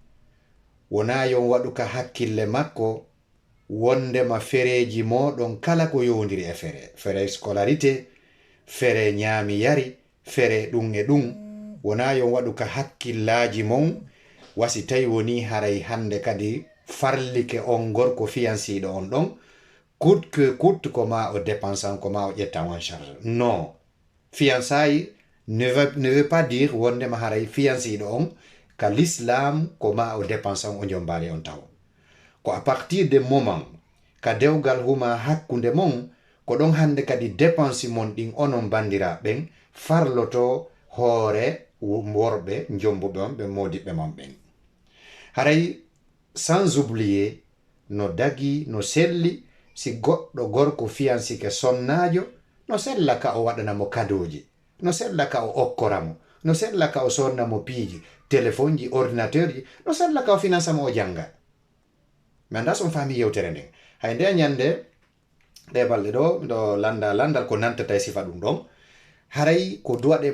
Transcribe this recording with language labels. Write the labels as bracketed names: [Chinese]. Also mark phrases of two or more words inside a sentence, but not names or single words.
[Fula] wona yon waɗu ka hakkille makko wondema fereji moɗon kala ko yowdiri e fere scolarité fere ñaami yari fere ɗum e ɗum wona yon waɗu ka hakkillaji mon wasi tawi woni haray hande kadi farlike on gorko fiyansiɗo on ɗon [French] coûte que coûte [Fula] ko ma o dépensan ko ma o ƴettan [French] en charge non fiançailles ne veut pas dire [Fula] wondema haray fiyansiɗo on ka l'islam ko ma o dépensan o jombali on taw ko [French] à partir de moment [Fula] ka dewgal huma hakkunde mon ko ɗon hande kadi dépense mon ɗin onon bandiraɓen farloto hoore worɓe jombuɓe on ɓe modiɓɓe mon ɓen haray [French] sans oublier [Fula] no dagi no selli si goɗɗo gorko fiyansike sonnajo no sella ka o waɗanamo kadoji no sella ka o okkoramo no sella ka o sonnamo piiji téléphone ji ordinateur ji no sella ka o financamo o janga mi anda son faami yewtere nden hay nde ñande ɗe balɗe ɗo landal ko nantata e sifa ɗum ɗon haray ko duwaɗen